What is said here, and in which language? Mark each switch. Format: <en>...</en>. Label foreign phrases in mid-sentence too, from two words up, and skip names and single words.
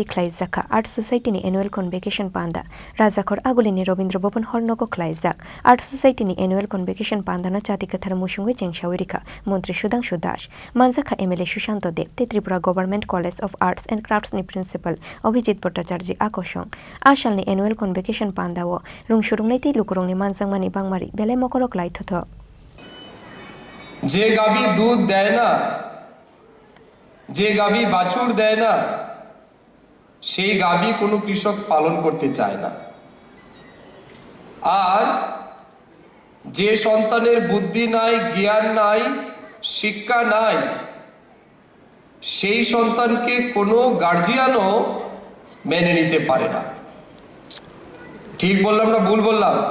<trp>Khlaijakha Art Society ni</trp> <en>Annual Convocation</en> <trp>Panda Rajakhor Agulini Rabindra Bhavan Holnogo Khlaijak Art Society ni</trp> <en>Annual Convocation</en> <trp>Panda no Jatikathar Mushungai Chengshawirika Montri Sudhanshu Das Manjaka MLA Shushanto Dev Tripura Government College of Arts and Crafts ni Principal Abhijit Bhattacharya Akoshon Ashal ni</trp> <en>Annual Convocation</en> <trp>Panda wo rungshurung naiti lukurung ni manjangmani bangmari belai mokolok laithoto</trp> <bn>যে গাবি দুধ দেয় না যে গাবি বাছুর দেয় না সেই গাবি কোনো কৃষক পালন করতে চায় না আর যে সন্তানের বুদ্ধি নাই জ্ঞান নাই শিক্ষা নাই সেই সন্তানকে কোনো গার্জিয়ানও মেনে নিতে পারে না ঠিক বললাম না ভুল বললাম</bn>